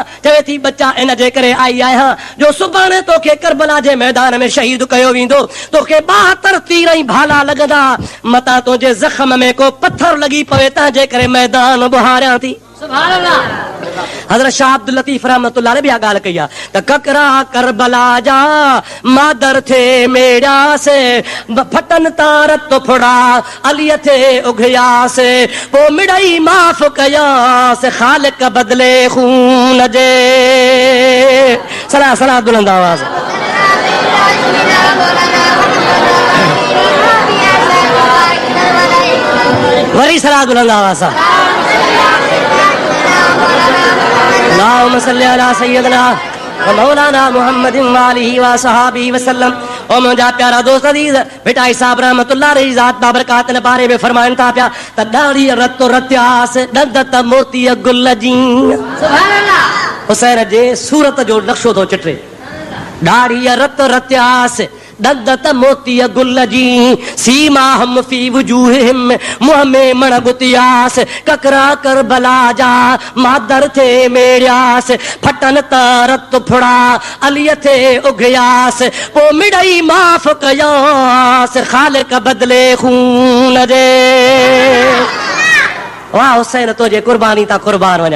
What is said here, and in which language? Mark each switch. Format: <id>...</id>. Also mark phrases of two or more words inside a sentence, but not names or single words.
<sd>चवे थी बच्चा इन जे करे आई आहियां जो सुभाणे तोखे करबला जे मैदान में शहीद कयो वेंदो। तोखे 72 तीर ऐं भाला लॻंदा, मतां तुंहिंजे ज़ख़्म में को पत्थर लॻी पवे, तंहिंजे करे मैदान बुहारियां थी। हज़रत शाह अब्दुल लतीफ़</sd> <ar>رحمة الله عليه</ar> <sd>ॿिया ॻाल्हि कई आहे त ककरा करबला जा मादर थे मेड़ा से फटन तारत फुड़ा अलीअ थे उघिया से पोइ मिड़ई माफ़ कया से ख़ालिक बदिले खून जे। सलाह सलाह बुलंद आवाज़। वरी सलाह बुलंद आवाज़ सां।</sd> <ar>اللهم صل على سيدنا و مولانا محمد و آله و صحبه وسلم.</ar> <sd>ओ मुंहिंजा प्यारा दोस्त अज़ीज़, बेटा साहब</sd> <ar>رحمة الله عليه</ar> <sd>ज़ात बाबरकात ने बारे में फरमाइनि था पिया त ॾाढ़ी रत रत्यास ॾंद त मोतीअ गुल जी।</sd> <ar>سبحان الله.</ar> <sd>हुसैन जे सूरत जो नक्शो थो चिटे। ॾाढ़ी रत रत्यास ॾंद त मोतीअ गुल जी,</sd> <ar>سيماهم في وجوههم,</ar> <sd>मुंह में मण गुतियास, ककरा करबला जा मादर थे मेड़ियास, फटन तरत फुड़ा अलीअ थे उघियास, पोइ मिड़ई माफ़ कयास ख़ालिक बदिले खून जे। वाह हुसैन, तुंहिंजे कुर्बानी तां कुर्बान वञा।</sd>